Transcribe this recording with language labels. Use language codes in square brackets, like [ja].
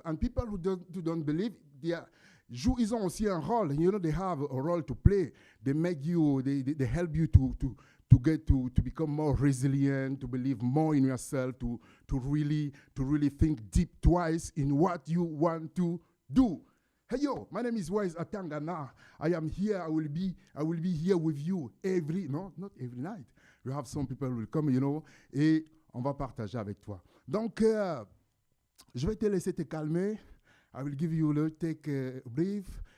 [en] And people who don't believe, [fr] ils ont aussi un rôle. [en] You know, they have a role to play. They make you, they help you to become more resilient, to believe more in yourself, to really think deep twice in what you want to do. Hey yo, my name is Wise Atangana. I am here. I will be here with you not every night. You have some people who will come, [fr] et on va partager avec toi. Donc, je vais te laisser te calmer. [en] I will give you take a brief.